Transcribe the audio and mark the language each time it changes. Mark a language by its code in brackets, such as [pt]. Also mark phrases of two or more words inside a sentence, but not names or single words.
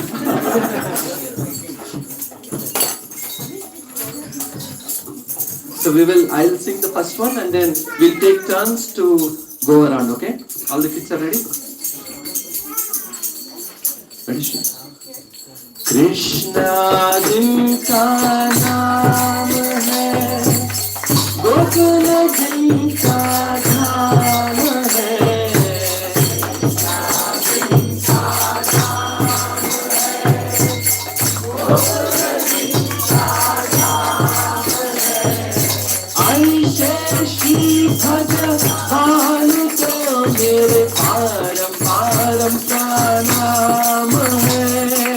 [en] So I'll sing the first one and then we'll take turns to go around, okay? All the kids are ready? Ready? [hi] कृष्ण जिनका नाम है, गोकुल जिनका धाम है. भगवान को मेरे पारम प्रणाम है।